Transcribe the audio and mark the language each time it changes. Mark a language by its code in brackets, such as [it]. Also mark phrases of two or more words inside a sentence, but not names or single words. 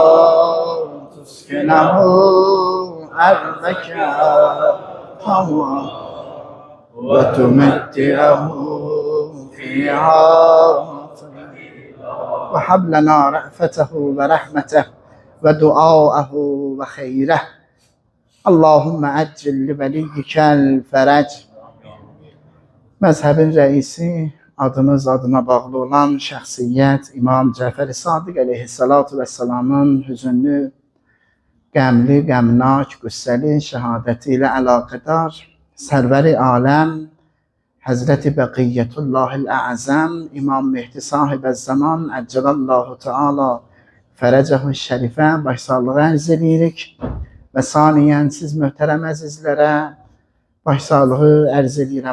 [ar] تسكنه أرضك طوعا وتمتعه فيها وهب لنا رأفته ورحمته ودعاءه وخيره. اللهم عجل لوليك الفرج. [az] Məzhəbin rəisi, adımız adına bağlı olan şəxsiyyət İmam Cəfər-i Sadiq [ar] عليه الصلاة والسلام [az] hüzünlü, qəmli, qəmnak, qüssəli şəhadəti ilə əlaqədar sərvəri aləm Həzrəti Bəqiyyətullahil Əzəm İmam Mehdi Sahib-əz-Zaman [ar] عجل الله تعالى فرجه الشريف [az] başsağlığı ərz edirik və saniyən siz möhtərəm əzizlərə başsağlığı ərz edirəm.